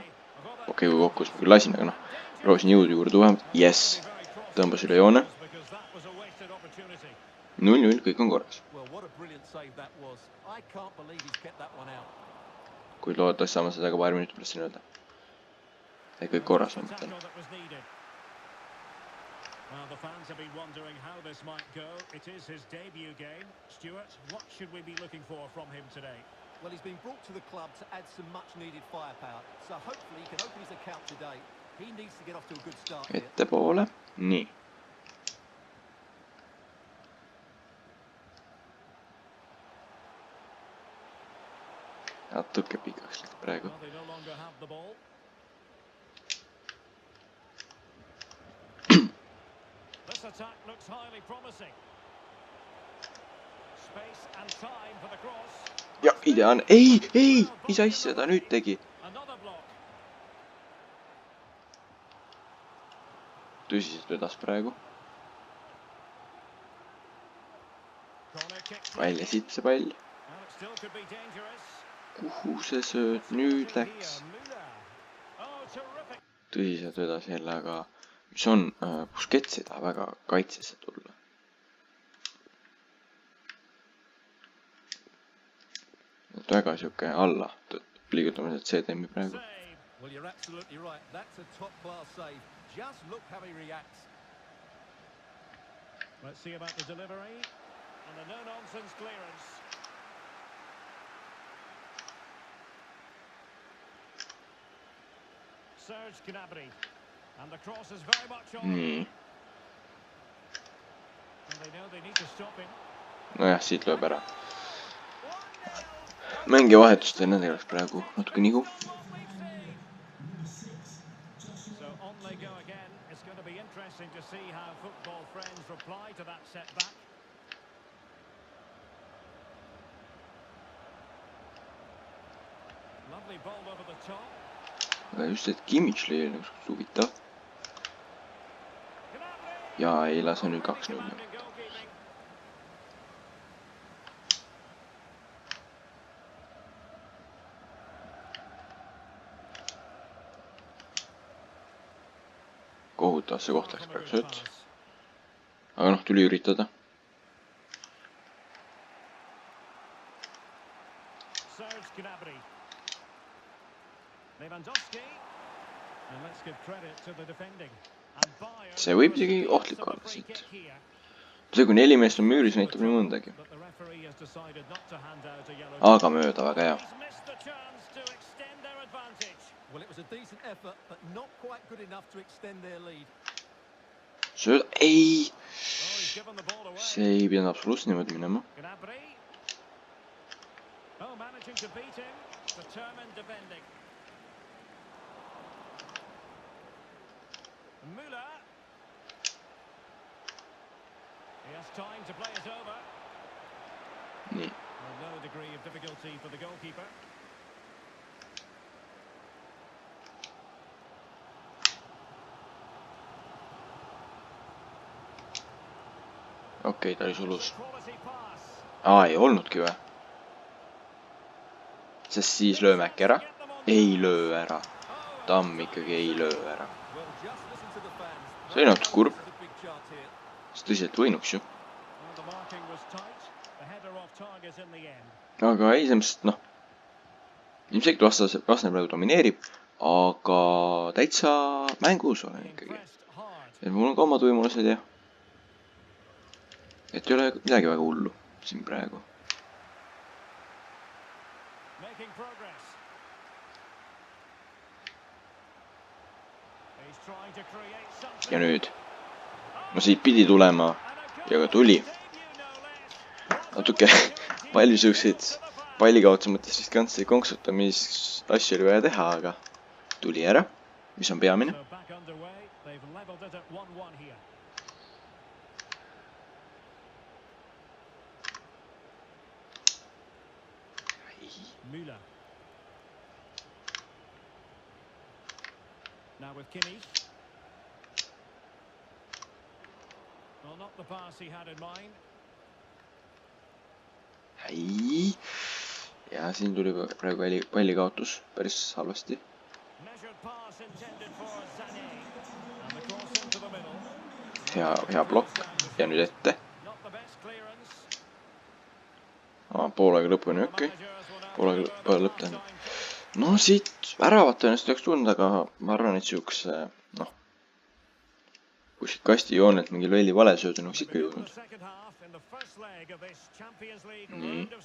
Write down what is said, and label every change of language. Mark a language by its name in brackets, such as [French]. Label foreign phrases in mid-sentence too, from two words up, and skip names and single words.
[Estonian] Okei, kui kokku küll lasin, aga proovisin jõudu juurde tuua. Yes, tõmbas üle joone. 0-0, kõik on korras. Kuid loodetavasti saame seda ka paar minutit pärast siin öelda. Et kõik korras on mõtlen. [English] Well, the fans have been wondering how this might go. It is his debut game. Stuart, what should we be looking for from him today? Well, he's been brought to the club to add some much-needed firepower. So hopefully he can open his account today. He needs to get off to a good start here. [Estonian] Ettepoole. Nii. natuke pikaks läks praegu. [English] Well, they no longer have the ball. This attack looks highly promising. Space and time for the cross. [Estonian] Ja ideaalne. Ei, mis asja ta nüüd tegi? [English] Another block. [Estonian] Tõsiselt vedas praegu. [English] Corner kick. [Estonian] Välja siit see pall. [English] Well, it still could be dangerous. [Estonian] Kuhu see sööt nüüd läks? [English] Müller. Oh, terrific. [Estonian] Tõsiselt vedas jälle, aga mis on, Busquets ei taha väga kaitsesse tulla. Väga siuke alla liigutamised CDM-i praegu. [English] Save. Well, you're absolutely right. That's a top-class save. Just look how he reacts. Let's see about the delivery. And the no-nonsense clearance. Serge Gnabry. And the cross is very much on. [Estonian] Nii. [English] And they know they need to stop him. [Estonian] Nojah, siit lööb ära. Mängija vahetust enne tegeleks praegu natuke nigu. [English] So on they go again. It's going to be interesting to see how football friends reply to that setback. Lovely ball over the top. [Estonian] Aga just, et Kimmich lõi nagu huvitav. Gnabry! Ja ei lase nüüd 2-0. [English] Commanding goalkeeping. [Estonian] Kohutavasse kohta läks praegu sööt. Aga noh, tuli üritada. [English] Serge Gnabry. Lewandowski. And let's give credit to the defending. And Bayern. [Estonian] See võib isegi ohtlik olla siit. See kui 4 meest on müüris, näitab nii mõndagi. [English] But the referee has decided not to hand out a yellow. [Estonian] Aga mööda, väga hea. [English] He's missed the chance to extend their advantage. Well, it was a decent effort, but not quite good enough to extend their lead. [Estonian] Sööda, ei! [English] Oh, he's given the ball away. [Estonian] See ei pidanud absoluutselt niimoodi minema. [English] Gnabry. Oh, managing to beat him. Determined defending. Müller. He has time to play it over. [Estonian] Nii. [English] Well, no degree of difficulty for the goalkeeper. [Estonian] Okei, ta oli sulus. [English] Quality pass. [Estonian] Ei olnudki või? Sest siis lööme äkki ära? Ei löö ära. Tamm ikkagi ei löö ära. [English] Well, just listen to the fans. [Estonian] See oli natuke kurb. [English] There's a big chance here. [Estonian] Sest tõsiselt võinuks ju. [English] Well, the marking was tight. The header off target in the end. [Estonian] Aga ei, semest noh. Ilmselt vastane praegu domineerib. Aga täitsa mängus olen ikkagi. [English] Pressed hard. [Estonian] Et mul on ka omad võimalused ja. Et ei ole midagi väga hullu siin praegu. [English] Making progress. He's trying to create something. [Estonian] Ja nüüd. No siit pidi tulema. Ja ka tuli. Natuke palju siukseid pallikaotsa mõttes riskantseid konksutamis-asju oli vaja teha, aga tuli ära, mis on peamine. [English] So back underway. They've leveled it at 1-1 here. Müller. Now with Kimmich. Well, not the pass he had in mind. [Estonian] Ei. Ja siin tuli praegu pallikaotus päris halvasti. [English] Measured pass intended for Sané. And the cross into the middle. [Estonian] Hea blokk. Ja nüüd ette. [English] Not the best clearance. [Estonian] Poolega lõpuni okei. Poolega lõpp tähendab. No siit väravat tõenäoliselt oleks tulnud, aga ma arvan, et siukse, noh, kuskilt kastijoonelt mingi lolli valesööd on ikka jõudnud. Nii.